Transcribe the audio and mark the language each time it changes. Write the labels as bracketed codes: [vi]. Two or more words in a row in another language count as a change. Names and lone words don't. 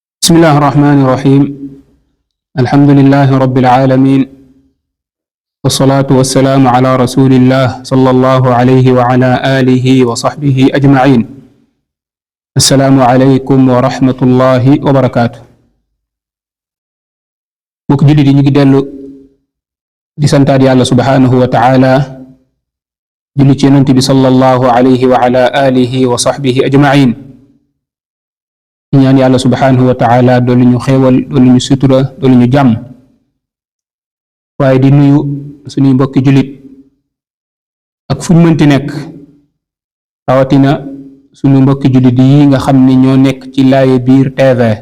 [ar] بسم الله الرحمن الرحيم الحمد لله رب العالمين والصلاة والسلام على رسول الله صلى الله عليه وعلى آله وصحبه أجمعين السلام عليكم ورحمة الله وبركاته [wo] bokk jullit yi ñu ngi dellu di santaat yàlla [ar] سبحانه وتعالى [wo] julli ci yonent bi [ar] صلى الله عليه وعلى آله وصحبه أجمعين [wo] ñaan yàlla [ar] سبحانه وتعالى [wo] doolu ñu xéewal doolu ñu sutura doolu ñu jàmm waaye di nuyu suñuy mbokki jullit ak fuñ mënti nekk rawatina suñu mbokki jullit yi nga xam ni ñoo nekk ci Laaye Biir TV